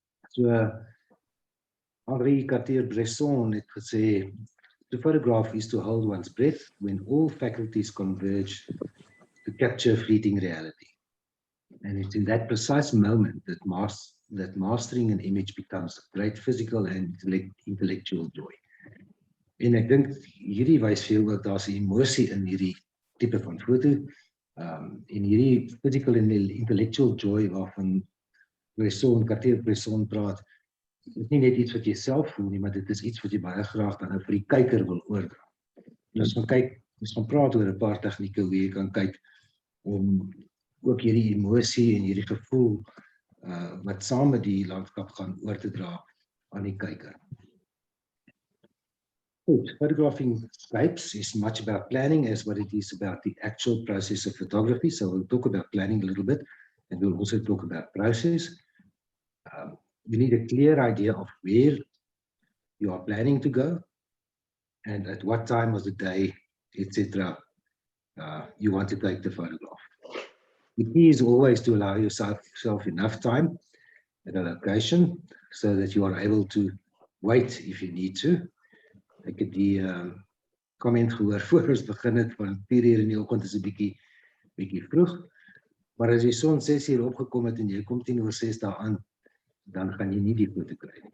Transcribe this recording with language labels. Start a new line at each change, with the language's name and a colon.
English: So, Henri Cartier-Bresson
Afrikaans: het gesê,
English: to photograph is to hold one's breath when all faculties converge to capture fleeting reality. And it's in that precise moment that mastering an image becomes a great physical and intellectual joy.
Afrikaans: En ek dink hierdie wys veel ook daar's 'n emosie in hierdie tipe van foto. En hierdie
English: physical and intellectual joy
Afrikaans: waarvan Cartier-Bresson praat, is nie net iets wat jy self voel nie, maar dit is iets wat jy baie graag dan vir die kyker wil oordra. En ons gaan praat oor 'n paar tegnieke hoe jy kan kyk om ook hierdie emosie en hierdie gevoel wat saam met die landskap gaan oor te dra aan die kyker.
English: Good. Photographing scapes is much about planning as what it is about the actual process of photography. So we'll talk about planning a little bit, and we'll also talk about process. You need a clear idea of where you are planning to go and at what time of the day, etc. You want to take the photograph. The key is always to allow yourself enough time at a location so that you are able to wait if you need to.
Afrikaans: Ek het die comment gehoor voor ons begin het van 4 uur in die oggend is 'n bietjie vroeg, maar as die son 6 uur opgekom het en jy kom 10 oor 6 daaraan, dan gaan jy nie die foto kry nie.